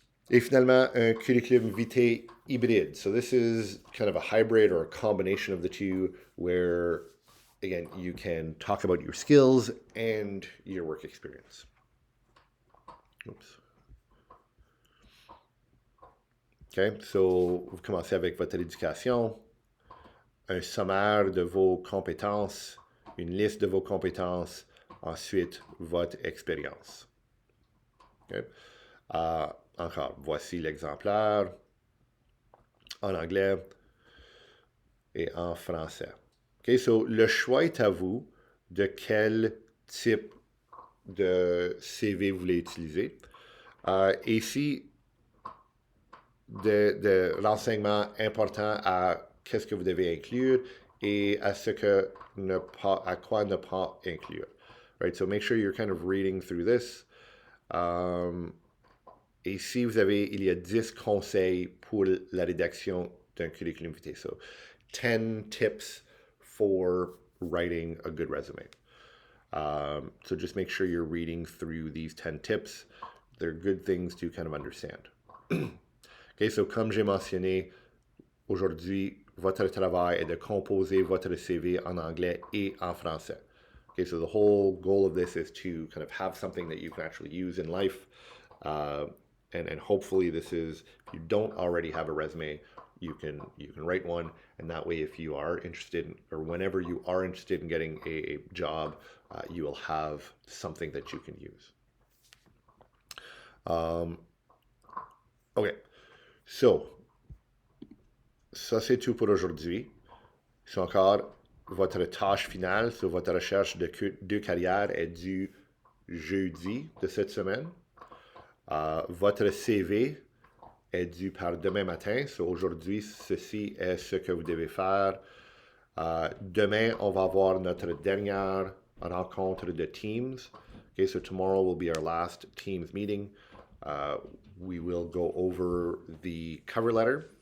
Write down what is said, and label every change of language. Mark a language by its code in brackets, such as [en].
[fr] Et finalement, un curriculum vitae hybride. [en] So this is kind of a hybrid or a combination of the two where, again, you can talk about your skills and your work experience. Oops. [fr] Okay, so vous commencez avec votre éducation, un sommaire de vos compétences, une liste de vos compétences, ensuite votre expérience. Okay. Encore, voici l'exemplaire en anglais et en français. Okay, so le choix est à vous de quel type de CV vous voulez utiliser. Et ici, de renseignements importants à qu'est-ce que vous devez inclure et à ce que à quoi ne pas inclure. [en] Right, so make sure you're kind of reading through this. [fr] Et ici, il y a 10 conseils pour la rédaction d'un curriculum vitae. [en] So 10 tips for writing a good resume. So just make sure you're reading through these 10 tips. They're good things to kind of understand. [fr] Okay, so comme j'ai mentionné, aujourd'hui, votre travail est de composer votre CV en anglais et en français. [en] Okay, so the whole goal of this is to kind of have something that you can actually use in life. And hopefully this is, if you don't already have a resume, you can write one, and that way if you are interested in, or whenever you are interested in getting a job, you will have something that you can use. [fr] Okay, so ça c'est tout pour aujourd'hui. C'est encore votre tâche finale sur votre recherche de carrière est due jeudi de cette semaine. Votre CV est dû par demain matin. So aujourd'hui, ceci est ce que vous devez faire. Demain, on va avoir notre dernière rencontre de Teams. [en] Okay, so tomorrow will be our last Teams meeting. We will go over the cover letter.